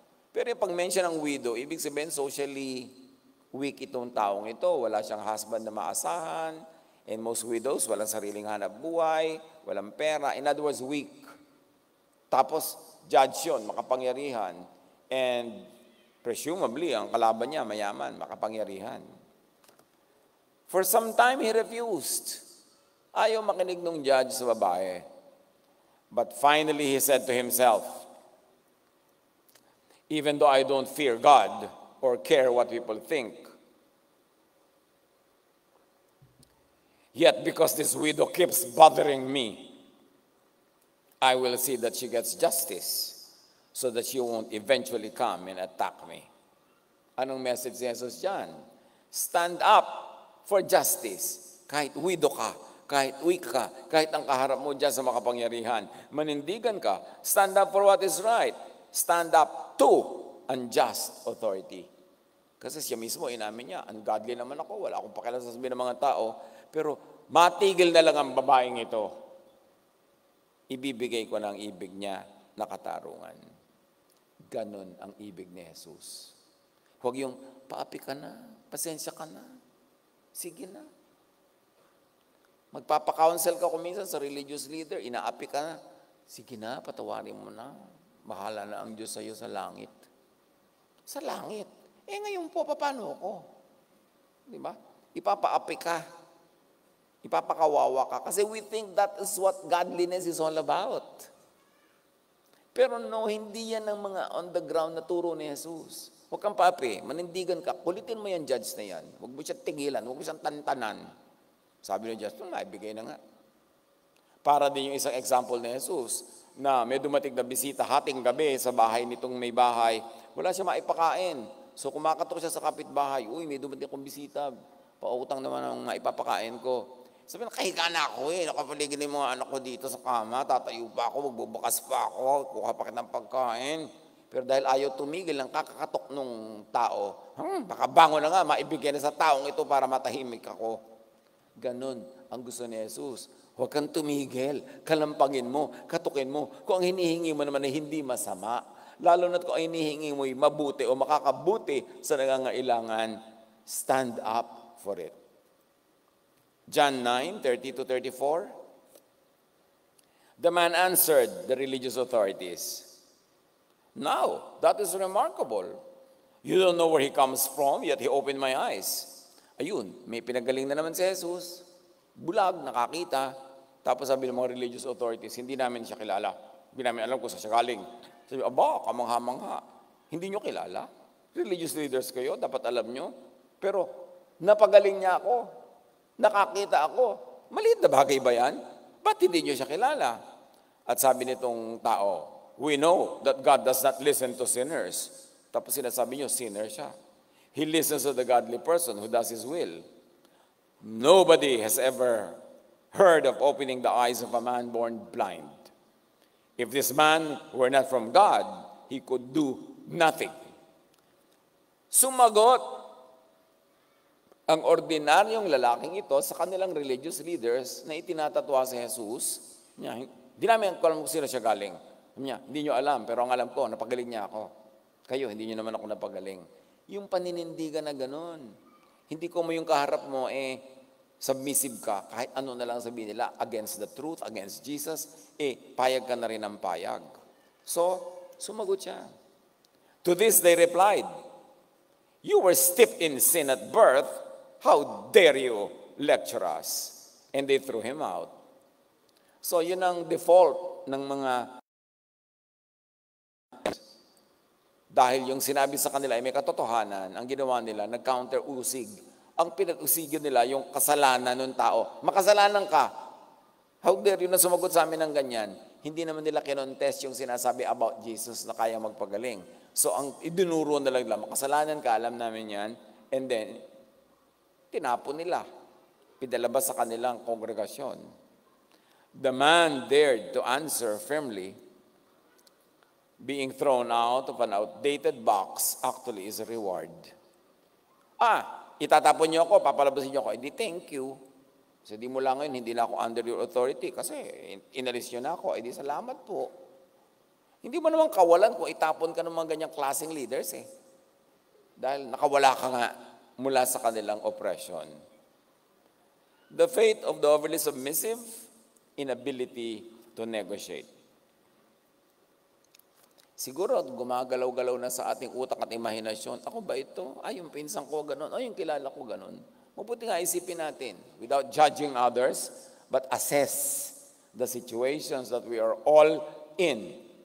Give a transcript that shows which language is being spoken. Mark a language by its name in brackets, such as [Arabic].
[Filipino] Pero yung pag-mention ng widow, ibig sabihin [English] socially weak [Filipino] itong taong ito, wala siyang husband na maasahan, [English] and most widows, [Filipino] walang sariling hanap buhay, walang pera, [English] in other words, weak. [Filipino] Tapos, judge yun, makapangyarihan, [English] and presumably, [Filipino] ang kalaban niya, mayaman, makapangyarihan. [English] For some time, he refused. [Filipino] Ayaw makinig ng judge sa babae. [English] But finally, he said to himself, even though I don't fear God or care what people think, yet because this widow keeps bothering me, I will see that she gets justice so that she won't eventually come and attack me. [Filipino] Anong message ni Jesus dyan? [English] Stand up for justice. [Filipino] Kahit widow ka, kahit weak ka, kahit ang kaharap mo dyan sa makapangyarihan, manindigan ka, [English] stand up for what is right. Stand up to unjust authority. [Filipino] Kasi siya mismo, inamin niya, ungodly naman ako, wala akong pakialam sa sabihin ng mga tao, pero matigil na lang ang babaeng ito. Ibibigay ko ng ibig niya na katarungan. Ganon ang ibig ni Jesus. Huwag yung, paapi ka na, pasensya ka na, sige na. Magpapakounsel ka kung minsan sa religious leader, inaapi ka na, sige na, patawarin mo na, bahala na ang Diyos sa iyo sa langit. Sa langit. Ngayon po, paano ako? Di ba? Ipapaapi ka. Ipapakawawa ka. [English] Kasi we think that is what godliness is all about. [Filipino] Pero no, hindi yan ang mga [English] on the ground [Filipino] na turo ni Jesus. Huwag kang paapi, manindigan ka, kulitin mo yan, judge na yan. Huwag mo siya tigilan, huwag mo siyang tantanan. Sabi ni Jesus, ibigay na nga. Para din yung isang example ni Jesus, na may dumating na bisita hating gabi sa bahay nitong may bahay, wala siya maipakain. So kumakatok siya sa kapitbahay, uy, may dumating akong bisita, pautang naman ang maipapakain ko. Sabi na, kahiga na ako nakapaligid yung mga anak ko dito sa kama, tatayo pa ako, magbubukas pa ako, kuha pa kitang pagkain. Pero dahil ayaw tumigil ng kakakatok nung tao, baka bango na nga, maibigay na sa taong ito para matahimik ako. Ganon ang gusto ni Jesus. Huwag kang tumigil, kalampangin mo, katukin mo. Kung ang hinihingi mo naman ay hindi masama, lalo na't kung ang hinihingi mo ay mabuti o makakabuti sa nangangailangan, [English] stand up for it. John 9:30-34. The man answered the religious authorities, now, that is remarkable. You don't know where he comes from, yet he opened my eyes. [Filipino] Ayun, may pinagaling na naman si Jesus. Bulag, nakakita. Tapos sabi ng mga religious authorities, hindi namin siya kilala. Hindi namin alam kung saan siya galing. Sabi, kamangha-mangha. Hindi nyo kilala? Religious leaders kayo, dapat alam nyo. Pero napagaling niya ako. Nakakita ako. Maliit na bagay ba yan? Ba't hindi nyo siya kilala? At sabi nitong tao, [English] we know that God does not listen to sinners. [Filipino] Tapos sinasabi nyo, sinner siya. [English] He listens to the godly person who does His will. Nobody has ever heard of opening the eyes of a man born blind. If this man were not from God, he could do nothing. [Filipino] Sumagot ang ordinaryong lalaking ito sa kanilang religious leaders na itinatatwa si Jesus. Hindi namin alam kung sino siya galing. Hindi nyo alam, pero ang alam ko, napagaling niya ako. Kayo, hindi nyo naman ako napagaling. Yung paninindigan na gano'n. Hindi ko mo yung kaharap mo, submissive ka, kahit ano na lang sabihin nila, [English] against the truth, against Jesus, [Filipino] payag ka na rin ng payag. So, sumagot siya. [English] To this they replied, "You were steeped in sin at birth, how dare you lecture us?" And they threw him out. [Filipino] So, yun ang default ng mga, dahil yung sinabi sa kanila ay may katotohanan, ang ginawa nila, nag-counter-usig. Ang pinag-usigin nila, yung kasalanan ng tao. Makasalanan ka. [English] How dare you [Filipino] na sumagot sa amin ng ganyan? Hindi naman nila kinontest yung sinasabi about Jesus na kaya magpagaling. So, ang idinuro na lang nila, makasalanan ka, alam namin yan. [English] And then, [Filipino] tinapon nila. Pinalabas sa kanilang kongregasyon. [English] The man dared to answer firmly. Being thrown out of an outdated box actually is a reward. [Filipino] Itatapon niyo ako, papalabasin niyo ako. Hindi, [English] thank you. [Filipino] Kasi di mo lang ngayon, hindi na ako [English] under your authority [Filipino] kasi inalis niyo na ako. Hindi, salamat po. Hindi mo naman kawalan kung itapon ka ng mga ganyang klaseng leaders Dahil nakawala ka nga mula sa kanilang oppression. [English] The fate of the overly submissive, inability to negotiate. [Filipino] Siguro gumagalaw-galaw na sa ating utak at imahinasyon. Ako ba ito? Yung pinsan ko ganun. Yung kilala ko ganun. Mabuti nga isipin natin, [English] without judging others, but assess the situations that we are all in.